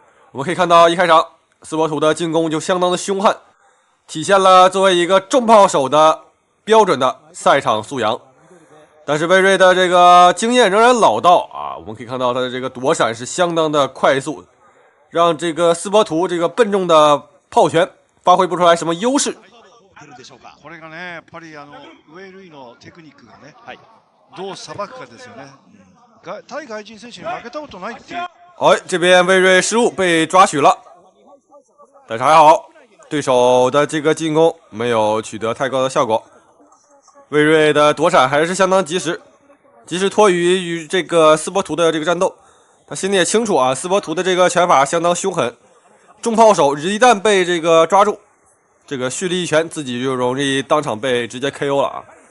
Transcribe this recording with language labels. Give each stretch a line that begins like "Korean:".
Chinese: 我们可以看到一开场斯波图的进攻就相当的凶悍，体现了作为一个重炮手的标准的赛场素养。但是魏睿的这个经验仍然老道啊，我们可以看到他的这个躲闪是相当的快速，让这个斯波图这个笨重的炮拳发挥不出来什么优势。
Japanese: これがね、やっぱりウェイルイのテクニックがね、どうさばくかですよね。対外人選手に負けたことないっていう。
Chinese: 哎，这边魏睿失误被抓取了，但是还好，对手的这个进攻没有取得太高的效果。魏睿的躲闪还是相当及时，及时脱于与这个斯波图的这个战斗。他心里也清楚啊，斯波图的这个拳法相当凶狠，重炮手一旦被这个抓住，这个蓄力一拳，自己就容易当场被直接 KO 了啊！